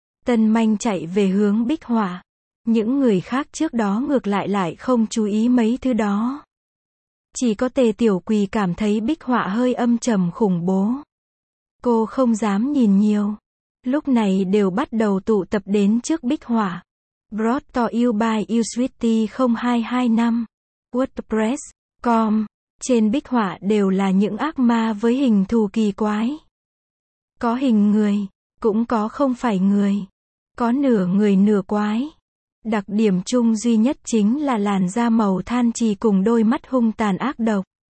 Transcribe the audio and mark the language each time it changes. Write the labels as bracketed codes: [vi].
[vi] Tân Manh chạy về hướng bích họa. Những người khác trước đó ngược lại lại không chú ý mấy thứ đó. Chỉ có Tề Tiểu Quỳ cảm thấy bích họa hơi âm trầm khủng bố. Cô không dám nhìn nhiều. Lúc này đều bắt đầu tụ tập đến trước bích họa. [en] Brought to you by usweety0225. WordPress.com. [vi] Trên bích họa đều là những ác ma với hình thù kỳ quái. Có hình người, cũng có không phải người. Có nửa người nửa quái. Đặc điểm chung duy nhất chính là làn da màu than chì cùng đôi mắt hung tàn ác độc.